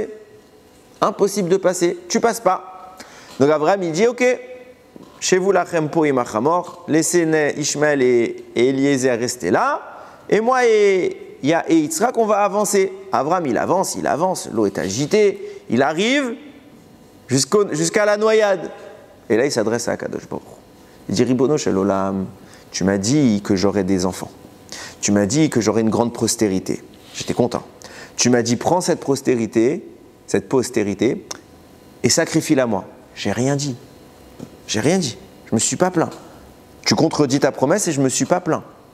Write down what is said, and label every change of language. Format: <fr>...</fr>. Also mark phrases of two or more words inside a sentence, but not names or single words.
<fr>Impossible de passer, tu passes pas. Donc Abraham il dit ok, chez vous</fr> <he>לכם פה עם החמור,</he> <fr>laissez Ishmaël et Eliezer rester là, et moi et Yitzhak, on va avancer. Abraham, il avance, l'eau est agitée, il arrive jusqu'à la noyade. Et là, il s'adresse à Akadosh Baruch Hu. Il dit,</fr> <he>רבונו של עולם,</he> <fr>tu m'as dit que j'aurais des enfants. Tu m'as dit que j'aurais une grande postérité. J'étais content. Tu m'as dit, prends cette postérité, et sacrifie-la moi. J'ai rien dit. Je me suis pas plaint. Tu contredis ta promesse et je me suis pas plaint.</fr>